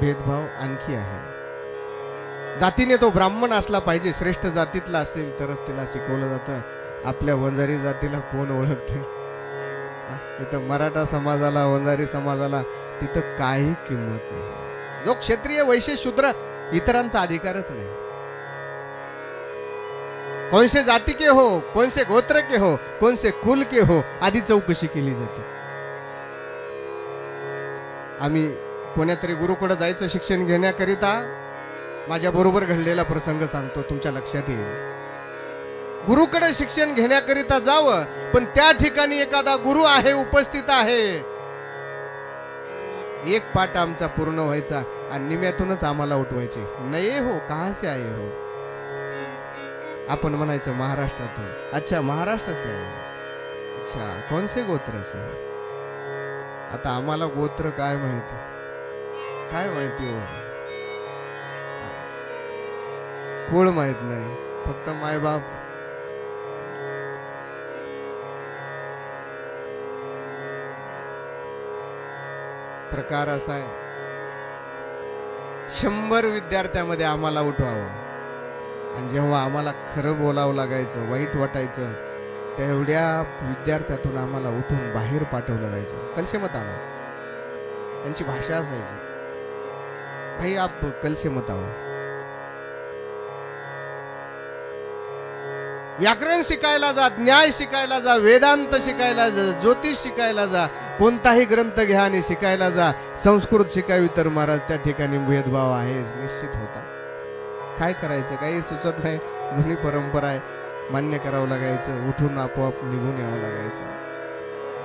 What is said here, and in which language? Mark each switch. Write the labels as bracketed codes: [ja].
[mr] भेदभाव आणखी आहे. जातीने तो ब्राह्मण असला पाहिजे, श्रेष्ठ जातीतला असेल तरच तिला शिकवलं जातं. आपल्या वंजारी जातीला कोण ओळखते? तिथं मराठा समाजाला, वंजारी समाजाला तिथं काही किंमत नाही. जो क्षत्रिय, वैश्य, शूद्र, इतरांचा अधिकारच नाही. [hi] कौन से जाती के हो, कौन से गोत्र के हो, कौन से कुल के हो, [mr] आधी चौकशी केली जाते. आम्ही कोण्यातरी गुरुकडे जायचं शिक्षण घेण्याकरिता. माझ्या बरोबर घडलेला प्रसंग सांगतो, तुमच्या लक्षात येईल. गुरुकडे शिक्षण घेण्याकरिता जावं, पण त्या ठिकाणी एखादा गुरु आहे, उपस्थित आहे. एक पाठ आमचा पूर्ण व्हायचा आणि निम्यातूनच आम्हाला उठवायचे. [hi] नये हो, कहा से आये हो? [mr] आपण म्हणायचं महाराष्ट्रातून. [hi] अच्छा, महाराष्ट्र से आहे. अच्छा, कौन से गोत्र से? [mr] आता आम्हाला गोत्र काय माहिती, काय माहिती हो? कुळ माहित नाही, फक्त मायबाप. प्रकार असा आहे, 100 विद्यार्थ्यामध्ये आम्हाला उठवावं, आणि जेव्हा आम्हाला खरं बोलावं लागायचं, वाईट वाटायचं, तेवढ्या विद्यार्थ्यातून आम्हाला उठून बाहेर पाठवलं जायचं. [hi] कल से मत आना, [mr] त्यांची भाषा असायची, [hi] भाई आप कल से मत आओ. [mr] व्याकरण शिकायला जा, न्याय शिकायला जा, वेदांत शिकायला जा, ज्योतिष शिकायला जा, कोणताही ग्रंथ घ्या आणि शिकायला जा. संस्कृत शिकावी तर महाराज त्या ठिकाणी भेदभाव आहे, निश्चित होता. काय करायचं, काही सुचत नाही. जुनी परंपरा आहे, मान्य करावं लागायचं, उठून आपोआप निघून यावं लागायचं.